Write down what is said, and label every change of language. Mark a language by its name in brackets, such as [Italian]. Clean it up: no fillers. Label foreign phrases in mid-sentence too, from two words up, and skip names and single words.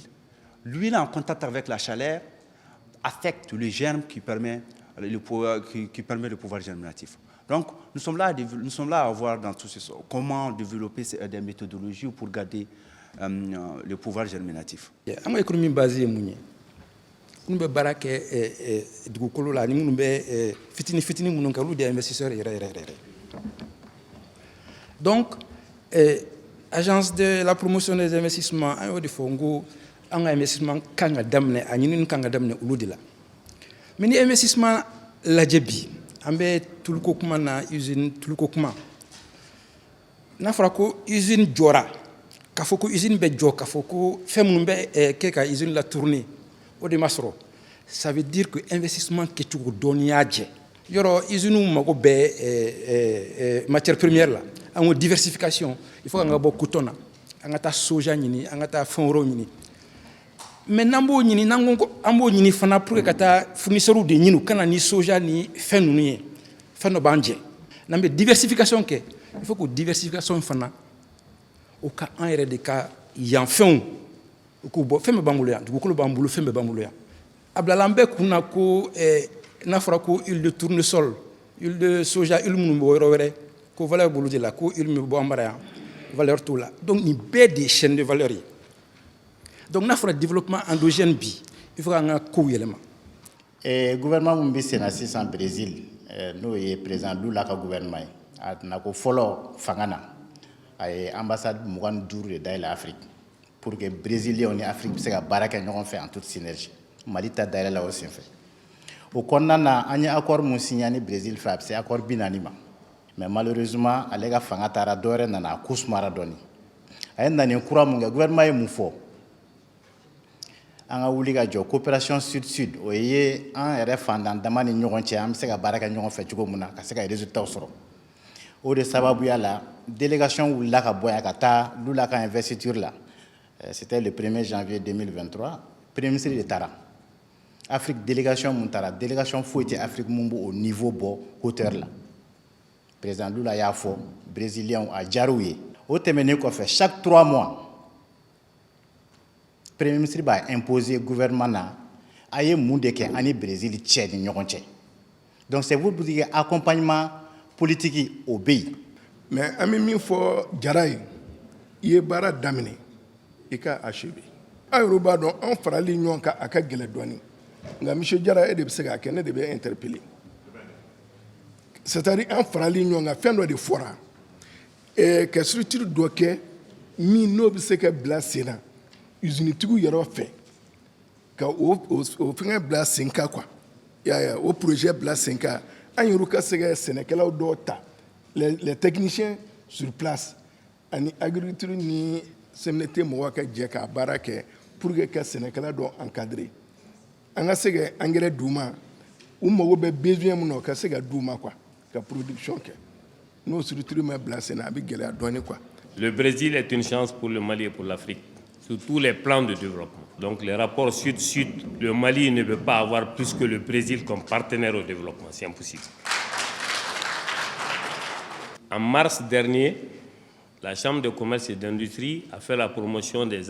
[French] L'huile en contact avec la chaleur affecte le germe qui permet le pouvoir germinatif. Donc, nous sommes là à voir dans tout ceci comment développer des méthodologies pour garder le pouvoir germinatif. L'économie basée [Bambara] nous be barake dugukolo la ni nous be fitini munun ka lu [French] des investisseurs donc agence de la promotion des investissements [Bambara] en de fongo an ka investissement kan ka daminɛ a ɲinini kan ka daminɛ olu de la mais ni investissement lajɛ bi an bɛ tuluko kuma na usine tuluko kuma n'a fɔra ko usine jɔra k'a fɔ ko usine bɛ jɔ k'a fɔ ko fɛn minnu bɛ kɛ ka usine [French] la tourner [Bambara] o de ma sɔrɔ [French] ça veut dire que investissement [Bambara] kɛcogo dɔɔni y'a jɛ yɔrɔ usine mago bɛ [French] matière première [Bambara] la an ko diversification [French] il faut [Bambara] an ka bɔ coton na an ka taa soja ɲini an ka taa fɛn wɛrɛw ɲini mais n'an b'o ɲini n'an ko an b'o ɲini fana pour que ka taa fournisseurs de ɲini u kana ni soja ni fɛn ninnu ye fɛn dɔ b'an jɛ n'an bɛ diversification kɛ [French] il faut que diversification [Bambara] fana o ka an yɛrɛ de ka yan fɛnw u k'u bɔ fɛn bɛɛ b'an bolo yan dugukolo b'an bolo fɛn bɛɛ b'an bolo yan a bilala an bɛɛ kun na ko n'a fɔra ko [French] huile de tournesol huile de soja [Bambara] huile minnu bɔ yɔrɔ wɛrɛ ko valeur b'olu de la ko huile min bɛ bɔ an bara yan valeur t'o la donc nin bɛɛ de ye [French] chaîne de valeur [Bambara] ye donc n'a fɔra [French] développement endogène [Bambara] bi [French] il faut [Bambara] k'an ka kow yɛlɛma. Gouvernement min bɛ sen na sisan Brésil n'o ye président Lula ka gouvernement ye a nana ko fɔlɔ fanga na a ye ambassade 25 de dayɛlɛ Afrique [French] pour que Brésiliens [Bambara] ni Afrique bɛ se ka baara kɛ ɲɔgɔn fɛ [French] en toute synergie [Bambara] Mali ta dayɛlɛ la o senfɛ o kɔnɔna na an ye accord mun signé ni Brésil fɛ a bɛ se accord 40 ma [French] mais malheureusement [Bambara] ale ka fanga taara dɔwɛrɛ nana a ko sumara dɔɔni a ye nani kura mun kɛ gouvernement ye mun fɔ an ka wuli ka jɔ [French] coopération sud-sud [Bambara] o ye an yɛrɛ fandan dama ni ɲɔgɔn cɛ an bɛ se ka baara kɛ ɲɔgɔn fɛ cogo min na ka se ka résultats sɔrɔ o de sababuya la délégation wulila ka bɔ yan ka taa Lula ka investiture la [French] c'était le 1er janvier 2023 premier ministre [Bambara] de taara Afrique délégation mun taara délégation foyi tɛ Afrique mun b'o niveau bɔ hauteur la président Lula y'a fɔ brésiliens a diyar'u ye o tɛmɛnen kɔfɛ [French] chaque 3 mois premier ministre [Bambara] b'a imposer gouvernement na a ye mun de kɛ ani Brésil cɛ ni ɲɔgɔn cɛ [French] donc c'est vous dire accompagnement politique [Bambara] o bɛ yen mais an bɛ min fɔ Jara ye i ye baara daminɛ i ka achever aw yɛrɛ b'a dɔn an farali ɲɔgɔn kan a ka gɛlɛn dɔɔni nka monsieur Jara e de bɛ se k'a kɛ ne de bɛ [French] interpeller c'est-à-dire [Bambara] an farali ɲɔgɔn kan fɛn dɔ de fɔra ka structure dɔ kɛ min n'o bɛ se ka bila sen na usinitigiw yɛrɛ fɛ ka o fɛngɛ bila sen kan quoi o projet bila sen kan an yɛrɛ ka se ka sɛnɛkɛlaw dɔw ta [French] les techniciens sur place [Bambara] ani agriculture ni CMDT mɔgɔw ka jɛ ka baara kɛ [French] pour que [Bambara] ka sɛnɛkɛla dɔw encadrer an ka se ka engrais d'u ma u mago bɛ besoin min na o ka se ka d'u ma quoi ka production kɛ n'o structure ma bila sen na a bɛ gɛlɛya dɔɔni quoi. [French] Le Brésil est une chance pour le Mali et pour l'Afrique sur tous les plans de développement. Donc les rapports sud-sud, le Mali ne peut pas avoir plus que le Brésil comme partenaire au développement, c'est impossible. En mars dernier, la Chambre de commerce et d'industrie a fait la promotion des